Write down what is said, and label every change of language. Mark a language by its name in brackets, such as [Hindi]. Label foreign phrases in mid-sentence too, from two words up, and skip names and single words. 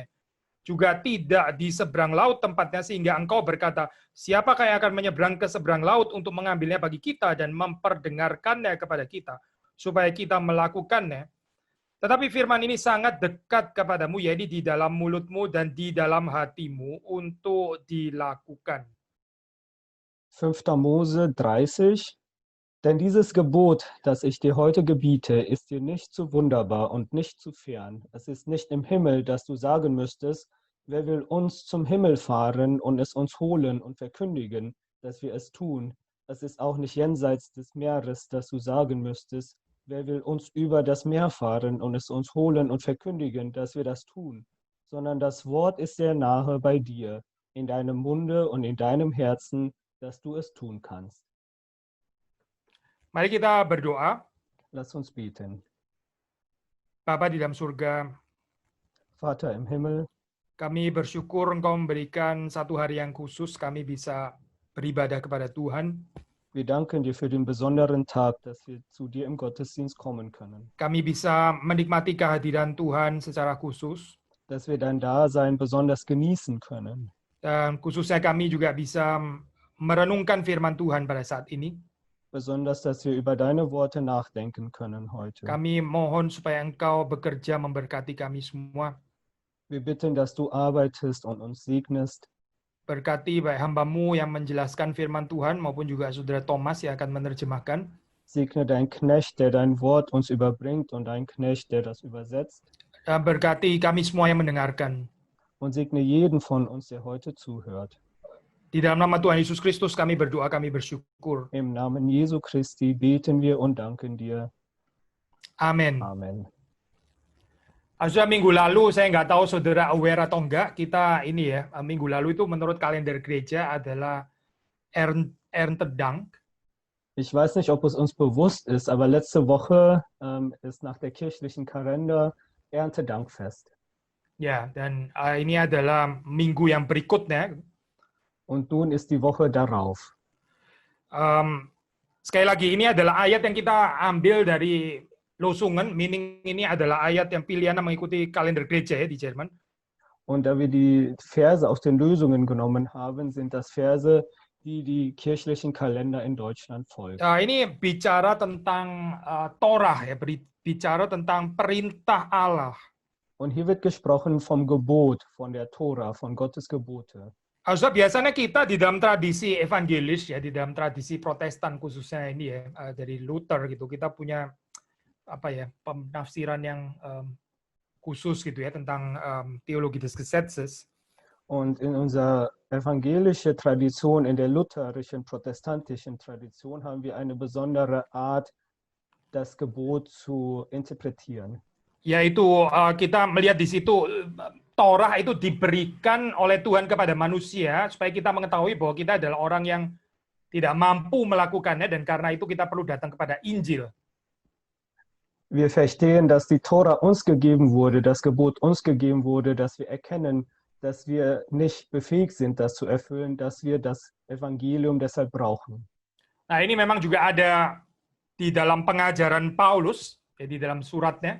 [Indonesian] Juga tidak di seberang laut tempatnya sehingga engkau berkata, siapakah yang akan menyeberang ke seberang laut untuk mengambilnya bagi kita dan memperdengarkannya kepada kita supaya kita melakukannya. Tetapi firman ini sangat dekat kepadamu, yaitu di dalam mulutmu dan di dalam hatimu untuk dilakukan. [German] 5. Mose 30. Denn dieses Gebot, das ich dir heute gebiete, ist dir nicht zu wunderbar und nicht zu fern. Es ist nicht im Himmel, dass du sagen müsstest, wer will uns zum Himmel fahren und es uns holen und verkündigen, dass wir es tun. Es ist auch nicht jenseits des Meeres, dass du sagen müsstest, wer will uns über das Meer fahren und es uns holen und verkündigen, dass wir das tun. Sondern das Wort ist sehr nahe bei dir, in deinem Munde und in deinem Herzen, dass du es tun kannst. [Indonesian] Mari kita berdoa. [German] Lass uns beten. [Indonesian] Bapa di dalam surga, [German] Vater im Himmel, [Indonesian] kami bersyukur Engkau memberikan satu hari yang khusus kami bisa beribadah kepada Tuhan. [German] wir danken dir für den besonderen Tag, dass wir zu dir im Gottesdienst kommen können. [Indonesian] Kami bisa menikmati kehadiran Tuhan secara khusus. [German] Dass wir dein Dasein besonders genießen können. [Indonesian] Dan khususnya kami juga bisa merenungkan firman Tuhan pada saat ini. [German] Besonders, dass wir über deine Worte nachdenken können heute. [Indonesian] Kami mohon supaya Engkau bekerja memberkati kami semua. [German] Wir bitten, dass du arbeitest und uns segnest. [Indonesian] Berkati baik hamba-Mu yang menjelaskan firman Tuhan maupun juga saudara Thomas yang akan menerjemahkan. [German] Segne dein Knecht, der dein Wort uns überbringt und dein Knecht, der das übersetzt. [Indonesian] Dan berkati kami semua yang mendengarkan. [German] Und segne jeden von uns, der heute zuhört. [Indonesian] Di dalam nama Tuhan Yesus Kristus kami berdoa, kami bersyukur. [German] Im Namen Jesu Christi beten wir und danken dir. [Indonesian] Amin. [German] Amen. [Indonesian] Sudah minggu lalu, saya nggak tahu saudara aware atau enggak, kita ini ya, minggu lalu itu menurut kalender gereja adalah Erntedank. [German] Ich weiß nicht, ob es uns bewusst ist, aber letzte Woche ist nach der kirchlichen Kalender Erntedankfest. [Indonesian] Ya, dan ini adalah minggu yang berikutnya. [German] Und nun ist die Woche darauf. [Indonesian] Sekali lagi, ini adalah ayat yang kita ambil dari Losungen, meaning ini adalah ayat yang pilihan mengikuti kalender gereja ya di Jerman. [German] Und da wir die Verse aus den Lösungen genommen haben, sind das Verse, die die kirchlichen Kalender in Deutschland folgen. [Indonesian] Ini bicara tentang Torah ya, bicara tentang perintah Allah. [German] Und hier wird gesprochen vom Gebot, von der Tora, von Gottes Gebote. [Indonesian] Also biasanya kita di dalam tradisi evangelis ya, di dalam tradisi Protestan khususnya ini ya, dari Luther gitu, kita punya apa ya, penafsiran yang khusus gitu ya tentang [German] Theologie des Gesetzes. Und in unserer evangelischen Tradition, in der lutherischen, protestantischen Tradition, haben wir eine besondere Art, das Gebot zu interpretieren. [Indonesian] Yaitu kita melihat di situ Torah itu diberikan oleh Tuhan kepada manusia supaya kita mengetahui bahwa kita adalah orang yang tidak mampu melakukannya dan karena itu kita perlu datang kepada Injil. [German] Wir verstehen, dass die Tora uns gegeben wurde, das Gebot uns gegeben wurde, dass wir erkennen, dass wir nicht befähigt sind, das zu erfüllen, dass wir das Evangelium deshalb brauchen. [Indonesian] Nah, ini memang juga ada di dalam pengajaran Paulus, ya, di dalam suratnya.